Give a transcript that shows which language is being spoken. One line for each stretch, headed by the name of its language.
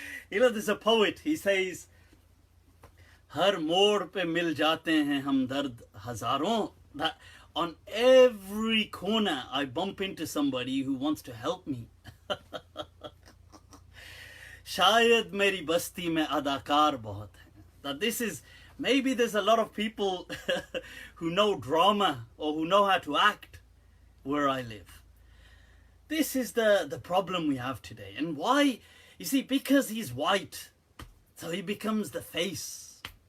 English: You know, there's a poet, he says,
Hindi: Har मोड़ पे मिल जाते हैं हम दर्द हजारों.
English: That on every corner I bump into somebody who wants to help me.
Hindi: शायद मेरी बस्ती में अदाकार बहुत हैं.
English: That this is, maybe there's a lot of people who know drama or who know how to act where I live. This is the problem we have today. And why? You see, because he's white, so he becomes the face.